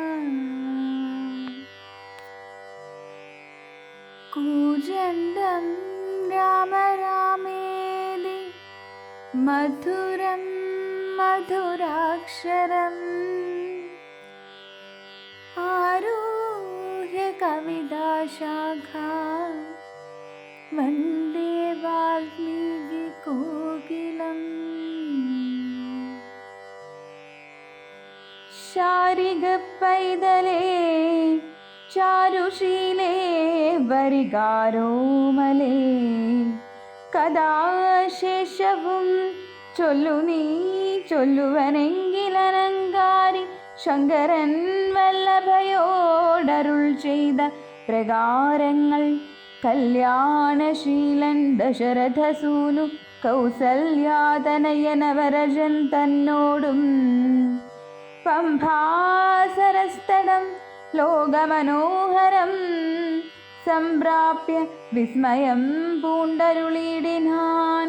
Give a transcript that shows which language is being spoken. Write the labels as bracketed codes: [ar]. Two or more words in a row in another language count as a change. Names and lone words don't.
[sa] कूजन्तं राम रामेति मधुरं मधुराक्षरम् आरुह्य कविताशाखां वन्दे वाल्मीकिकोकिलम्। [ml] ശാരികപ്പൈതലേ ചാരുശീലേ വരികാരോമലേ കഥാശേഷവും ചൊല്ലു നീ ചൊല്ലുവനെങ്കിലനങ്കാരി ശങ്കരൻ വല്ലഭയോടരുൾ ചെയ്ത പ്രകാരങ്ങൾ കല്യാണശീലൻ ദശരഥസൂനു കൗസല്യാതനയനവരജൻ തന്നോടും പംഭാസരസ്തടം ലോകമനോഹരം സംപ്രാപ്യ വിസ്മയം പൂണ്ടരുളിടിനാൻ.